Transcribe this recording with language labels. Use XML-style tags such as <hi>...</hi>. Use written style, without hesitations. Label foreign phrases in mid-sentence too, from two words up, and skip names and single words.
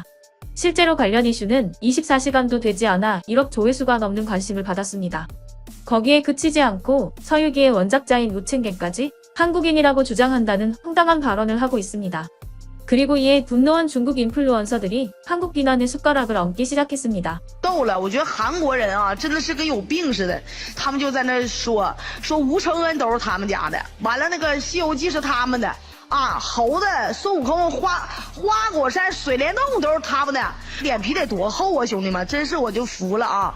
<ko>실제로 관련 이슈는 24시간도 되지 않아 1억 조회수가 넘는 관심을 받았습니다. 거기에 그치지 않고 서유기의 원작자인 우첸겐까지 한국인이라고 주장한다는 황당한 발언을 하고 있습니다. 그리고 이에 분노한 중국 인플루언서들이 한국 비난의 숟가락을 얹기 시작했습니다.</ko> <zh>逗了，我觉得韩国人啊，真的是跟有病似的。他们就在那说吴承恩都是他们家的，完了那个《西游记》是他们的啊，猴子、孙悟空、花果山、水帘洞都是他们的，脸皮得多厚啊，兄弟们，真是我就服了啊！</zh>